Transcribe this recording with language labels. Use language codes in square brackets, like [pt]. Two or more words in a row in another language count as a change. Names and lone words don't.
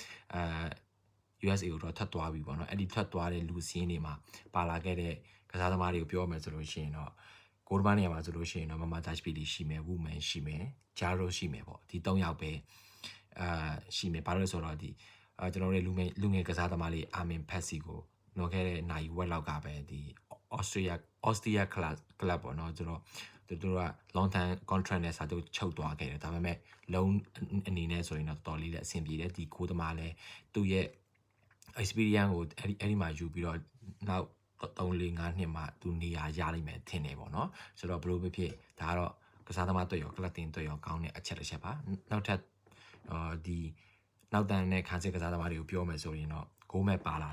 [my] USA ကိုတော့ထွက်သွားပြီပေါ့နော်အဲ့ဒီထွက်သွားတဲ့လူစင်းတွေမှာပါလာခဲ့တဲ့ကစားသမားတွေကိုပြောမယ်ဆိုလို့ရှိရင်တော့ကိုဒမနေရာမှာဆိုလို့ရှိရင်တော့မမဒက်ပီလီရှိမယ်ဝူမန်ရှိမယ်ဂျာရိုရှိမယ်ပေါ့ဒီ3ယောက်ပဲရှိမယ်ဘာလို့လဲဆိုတော့ဒီကျွန်တော်တို့လူငယ်ကစားသမားလေးအာမင်ဖက်စီကိုနော်ခဲ့တဲ့နိုင်ဝက်လောက်ကပဲဒီဩစတြေးလျကလပ်ပေါ့နော်သူတို့က [en] long term contract [my] နဲ့စာချုပ်ချုပ်သွားခဲ့တယ်ဒါပေမဲ့ loan အနေနဲ့ဆိုရင်တော့တော်တော်လေးလည်းအဆင်ပြေတယ်ဒီကိုသမားလည်းသူ့ရဲ့ experience ကိုအဲ့ဒီမှာယူပြီးတော့နောက်3-4-5နှစ်မှသူနေရာရနိုင်မယ်ထင်တယ်ပေါ့နော်ဆိုတော့ဘလို့ဖြစ်ဖြစ်ဒါကတော့ကစားသမားတွေ့ရောကလပ်တင်တွေ့ရောကောင်းတဲ့အချက်တစ်ချက်ပါနောက်ထပ်ဒီနောက်တန်းနဲ့ခန်းစစ်ကစားသမားတွေကိုပြောမယ်ဆိုရင်တော့ဂိုးမဲ့ပါလာ